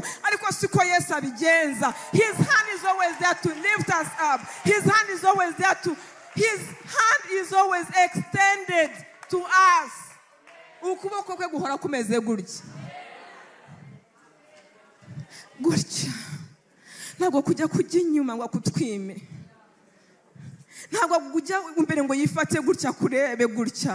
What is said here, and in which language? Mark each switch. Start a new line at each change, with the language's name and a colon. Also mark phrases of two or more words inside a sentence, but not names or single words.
Kinyarwanda: Ariko siko Yesu abigenza.
English: His hand is always there to lift us up. His hand is always extended to us.
Kinyarwanda: Ukuboko kwe guhora kumeze gutya gutya, ntabwo kujya inyuma ngo akutwime, ntabwo kujya imbere ngo yifate gutya kurebe gutya.